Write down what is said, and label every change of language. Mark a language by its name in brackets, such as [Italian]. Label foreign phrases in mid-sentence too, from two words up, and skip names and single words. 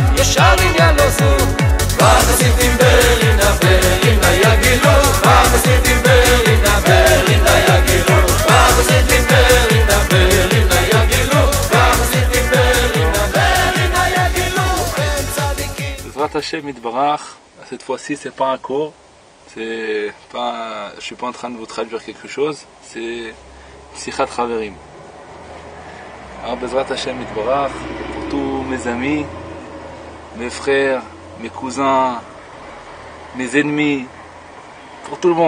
[Hebrew] שרים ילוזו וחסידים ברינה ברינה יגילו וחסידים ברינה ברינה יגילו וחסידים ברינה ברינה יגילו וחסידים ברינה ברינה יגילו הם צדיקים. בעזרת השם יתברך, [French] cette fois-ci c'est pas un cours, c'est pas, je suis pas en train de vous traduire quelque chose, c'est [Hebrew] שיחת חברים. [French] Alors [Hebrew] בעזרת השם יתברך, [French] pour tous mes amis, mes frères, mes cousins, mes ennemis, pour tout le monde.